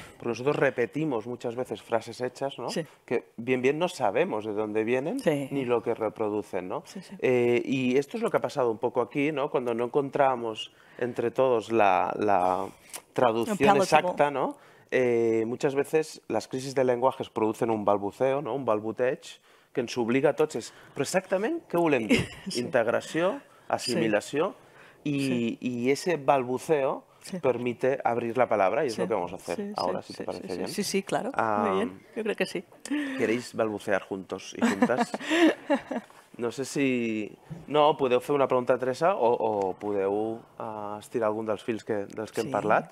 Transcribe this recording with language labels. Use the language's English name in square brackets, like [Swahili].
[Spanish] Porque nosotros repetimos muchas veces frases hechas, ¿no? Que bien no sabemos de dónde vienen ni lo que reproducen, ¿no? Y esto es lo que ha pasado un poco aquí, ¿no? Cuando no encontramos entre todos la traducción exacta, ¿no? Muchas veces las crisis de lenguajes producen un balbuceo, no? [Catalan] Un balbuteig, que ens obliga a tots és, però exactament què volem dir? Integració, assimilació, [Spanish] y ese balbuceo permite abrir la palabra y es lo que vamos a hacer ahora, si te parece bien. Sí, claro, muy bien, yo creo que sí. ¿Queréis balbucear juntos y juntas? No sé si... [Catalan] No, podeu fer una pregunta a Teresa o podeu estirar algun dels fils dels que hem parlat.